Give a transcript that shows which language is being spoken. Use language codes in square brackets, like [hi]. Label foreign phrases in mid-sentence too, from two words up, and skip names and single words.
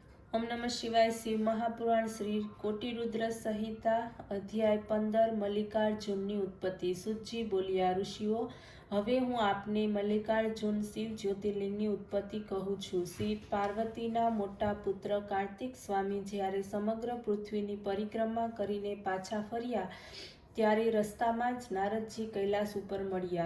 [hi] ओम नमः शिवाय। शिव महापुराण श्री कोटिरुद्र संहिता अध्याय 15 [gu] મલ્લિકાર્જુનની ઉત્પત્તિ। સુતજી બોલ્યા, ઋષિઓ, હવે હું આપને મલ્લિકાર્જુન શિવ જ્યોતિર્લિંગની ઉત્પત્તિ કહું છું। શ્રી પાર્વતીના મોટા પુત્ર કાર્તિક સ્વામી જ્યારે સમગ્ર પૃથ્વીની પરિક્રમા કરીને પાછા ફર્યા ત્યારે રસ્તામાં જ નારદજી કૈલાસ ઉપર મળ્યા।